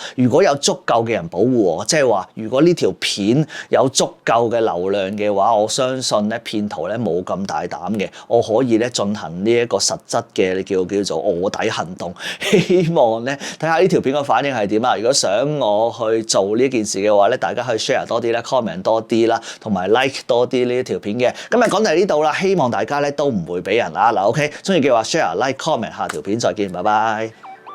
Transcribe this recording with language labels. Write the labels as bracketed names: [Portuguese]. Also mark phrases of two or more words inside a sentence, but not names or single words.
[Cantonese] 如果有足夠嘅人保護我，即係話如果呢條片有足夠嘅流量嘅話，我相信咧騙徒咧冇咁大膽嘅，我可以咧進行呢一個實質嘅叫做臥底行動。希望咧睇下呢條片嘅反應係點啊！如果想我去做呢件事嘅話咧，大家可以 share 多啲啦 comment 多啲啦，同埋 like 多啲呢一條片嘅。今日講到呢度啦，希望大家咧都唔會俾人啦。嗱 OK， 中意嘅話 [English] share like comment， [Cantonese] 下條片再見，拜拜。